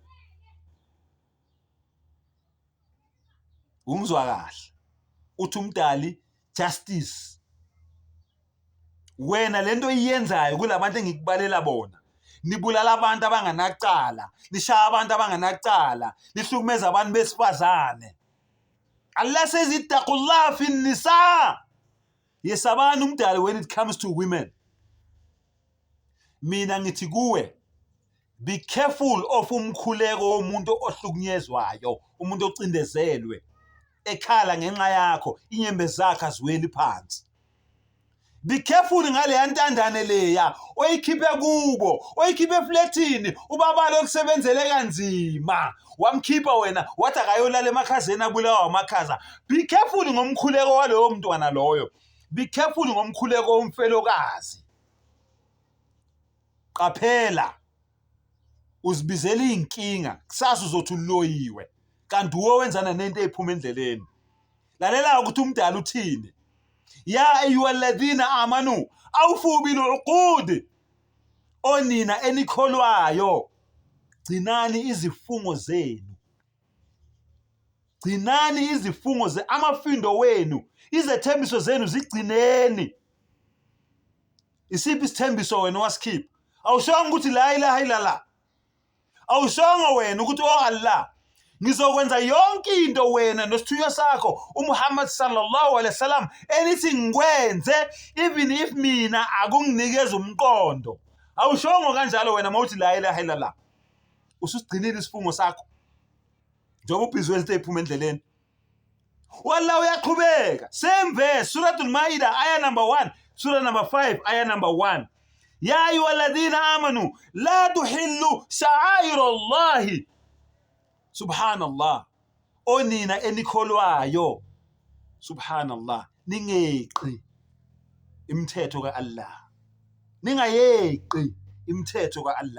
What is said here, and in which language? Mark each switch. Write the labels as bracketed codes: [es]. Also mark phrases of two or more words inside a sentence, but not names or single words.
[zu] Ungizwa kahle. Uthi umdali justice. Wena lento iyenzayo kulabantu engikubalela bona. Nibulala abantu abanganacala, nishaya abantu abanganacala, nihlukumeza abantu besifazane. [ar] Allah says اتقوا الله في النساء. [zu] Yesabani umdali [en] when it comes to women. [zu] Mina ngithi kuwe, [en] be careful of [zu] umkhuleko womuntu ohlukunyezwayo, umuntu ocindezelwe, ekhala ngenxa yakho, inyembe zakhe aziweli phansi. [en] Be careful [zu] ngale yantandane leya oyikhiphe kubo, oyikhiphe efletini, ubaba lo kusebenzele kanzima, wamkhipha wena wathi akayolala emakhazeni abulawa amakhaza. [en] Be careful [zu] ngomkhuleko walowo mntwana loyo. [en] Be careful [zu] ngomkhuleko womfelokazi. Qaphela, uzibizela inkinga, kusasa uzothi uloyiwe, kanti uwe wenzana nento eziphuma endleleni. Lalela ukuthi umdala uthini. [ar] يا أيها الذين آمنوا أوفوا بالعقود. [zu] Onina enikholwayo, gcinani izifungo zenu. Gcinani izifungo zenu, amafindo wenu, izethembiso zenu zigcineni. Isiphi isithembiso wena wasikhipha? Awushongo ukuthi [ar] لا إله إلا الله. [zu] Awushongo wena ukuthi Allah, ngizokwenza yonke into wena nosithunywa sakho uMuhammad [ar] صلى الله عليه وسلم [zu] enithi ngikwenze [en] even if [zu] mina akunginikeza umqondo. Awushongo kanjalo wena mawuthi [ar] لا إله إلا الله. [zu] Ususigcinile isifungo sakho. Njengoba ubhizwe izinto eziphuma endleleni. Wallah uyaqhubeka. [en] Same verse, Suratul Maida aya number 1, Surah number 5 aya number 1. [ar] يا أيها الذين آمنوا لا تحلوا شعائر الله. [zu] Subhanallah. Onina enikholwayo, subhanallah, ningeqi imithetho kaAllah. Ningayeqi imithetho kaAllah.